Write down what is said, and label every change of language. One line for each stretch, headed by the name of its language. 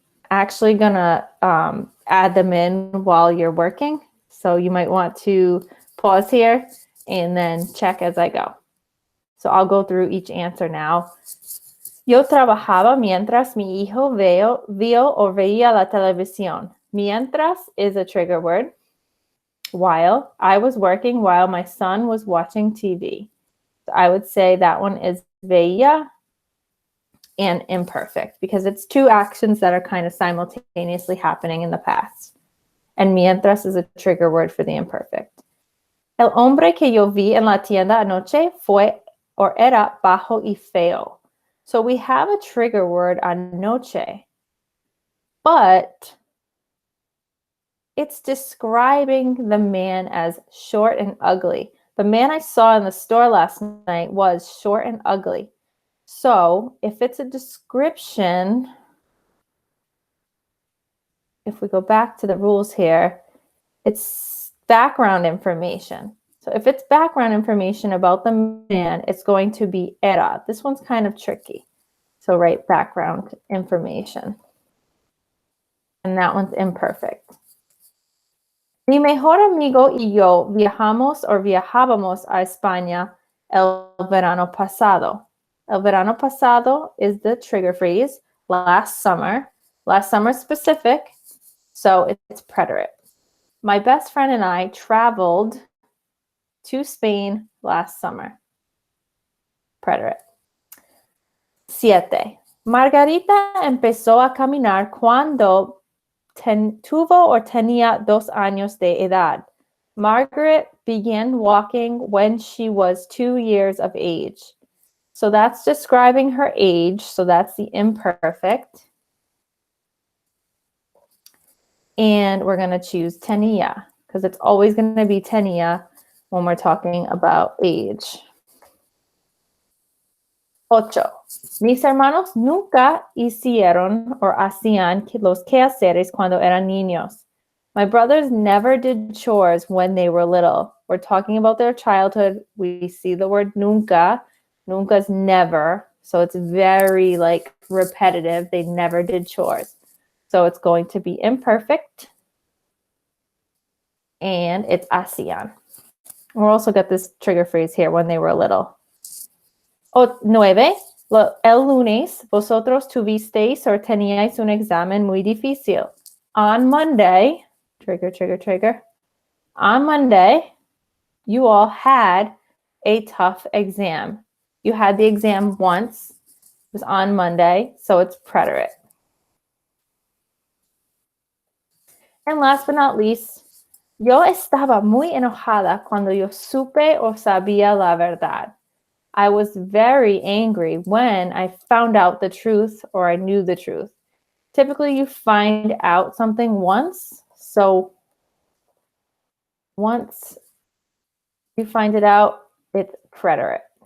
English: Actually gonna add them in while you're working. So you might want to pause here and then check as I go. So I'll go through each answer now.
Spanish: Yo trabajaba mientras mi hijo vio o veía la televisión.
English: Mientras is a trigger word. While. I was working while my son was watching TV. So I would say that one is veía and imperfect because it's 2 actions that are kind of simultaneously happening in the past. And mientras is a trigger word for the imperfect.
Spanish: El hombre que yo vi en la tienda anoche fue or era bajo y feo.
English: So we have a trigger word anoche, but it's describing the man as short and ugly. The man I saw in the store last night was short and ugly. So if it's a description, if we go back to the rules here, it's background information. So if it's background information about the man, it's going to be era. This one's kind of tricky. So write background information. And that one's imperfect.
Spanish: Mi mejor amigo y yo viajamos o viajábamos a España el verano pasado.
English: El verano pasado is the trigger phrase, last summer. Last summer specific, so it's preterite. My best friend and I traveled to Spain last summer. Preterite. 7.
Spanish: Margarita empezó a caminar cuando tuvo o tenía 2 años de edad.
English: Margaret began walking when she was 2 years of age. So that's describing her age. So that's the imperfect. And we're going to choose tenía because it's always going to be tenía when we're talking about age. 8.
Spanish: Mis hermanos nunca hicieron or hacían los quehaceres cuando eran niños.
English: My brothers never did chores when they were little. We're talking about their childhood. We see the word nunca. Nunca is never. So it's very like repetitive. They never did chores. So it's going to be imperfect. And it's hacían. We'll also get this trigger phrase here, when they were little. 9.
Spanish: El lunes, vosotros tuvisteis or teníais un examen muy difícil.
English: On Monday, trigger. On Monday, you all had a tough exam. You had the exam once. It was on Monday, so it's preterite. And last but not least,
Spanish: yo estaba muy enojada cuando yo supe o sabía la verdad.
English: I was very angry when I found out the truth or I knew the truth. Typically, you find out something once. So once you find it out, it's preterite.